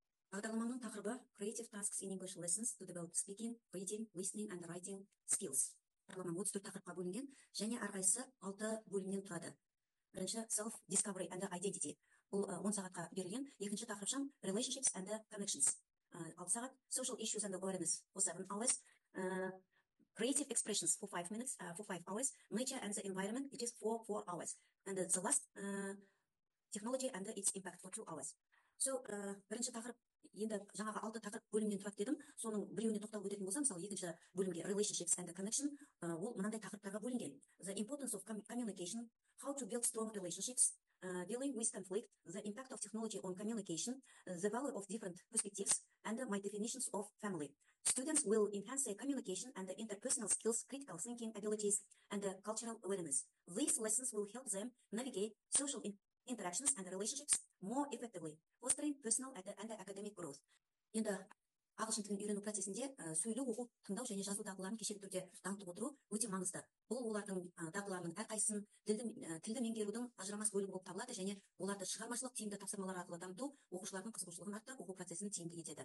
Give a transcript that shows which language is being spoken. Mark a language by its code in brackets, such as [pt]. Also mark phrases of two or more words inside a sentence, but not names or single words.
[kk] Бағдарламаның тақырыбы Creative Tasks in English Lessons to Develop Speaking, Reading, Listening and Writing Skills. Бағдарлама 34 тақырыпқа бөлінген және әрқайсысы 6 бөлімнен тұрады. Бірінші [en] Self Discovery and Identity. [kk] Бұл 10 сағатқа берілген. Екінші тақырыпшам [en] Relationships and Connections. 6 сағат Social Issues and Awareness for 7 hours. Creative Expressions for 5 minutes, for 5 hours. Nature and the Environment, it is for 4 hours. And the last Technology and its Impact for 2 hours. [kk] So, бірінші тақырып, енді жаңағы 6 тақырып бөлімнен тұрады дедім. Соның біреуіне тоқталып өтетін болсам, мысалы екінші бөлімге [en] Relationships and Connection, [kk] ол мынандай тақырыптарға бөлінген. [en] The importance of communication, how to build strong relationships, dealing with conflict, the impact of technology on communication, the value of different perspectives, and my definitions of family. Students will enhance their communication and interpersonal skills, critical thinking abilities, and cultural awareness. These lessons will help them navigate social interactions and relationships more effectively, fostering personal and academic growth. [kk] Енді ағылшын тілін үйрену процесінде сөйлеу, оқу, тыңдау және жазу дағдыларын кешенді түрде дамытып отыру өте маңызды. Бұл олардың дағдыларының әрқайсысын тілді меңгерудің ажырамас бөлігі болып табылады және оларды шығармашылық тиімді тапсырмалар арқылы дамыту оқушылардың қызығушылығын арттырып, оқу процесін тиімді етеді.